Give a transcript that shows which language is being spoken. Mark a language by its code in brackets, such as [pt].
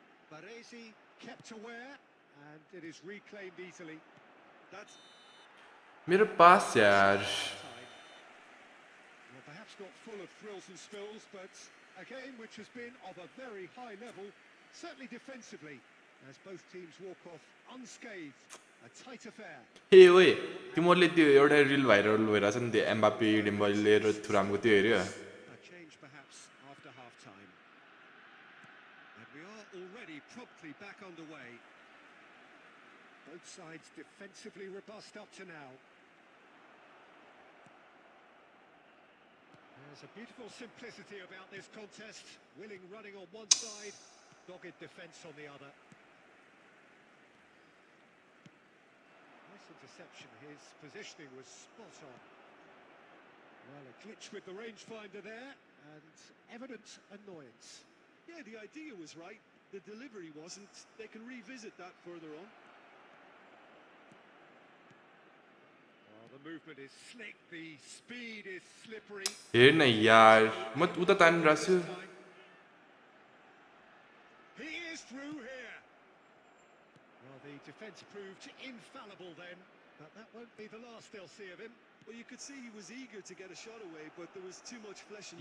[en] Baresi kept aware, and it is reclaimed easily. That's [ne] मेरो pass यार [en] time. Well, perhaps not full of thrills and spills, but a game which has been of a very high level, certainly defensively, as both teams walk off unscathed. A tight affair. [ne] हे ओए तिमीहरूले त्यो एउटा reel viral भइरहेछ नि त्यो Mbappe Dembele र थुरामको त्यो हेऱ्यो [en] A change perhaps after half-time. And we are already promptly back underway. Both sides defensively robust up to now. There's a beautiful simplicity about this contest. Willing running on one side, dogged defence on the other. Nice interception. His positioning was spot on. Well, a glitch with the rangefinder there, and evident annoyance. Yeah, the idea was right. The delivery wasn't. They can revisit that further on. Oh, the movement is slick, the speed is slippery. [ne] हेर न यार म उता तानिरहेको छु [en] He is through here. Well, the defence proved infallible then, but that won't be the last they'll see of him. Well, you could see he was eager to get a shot away, but there was too much flesh and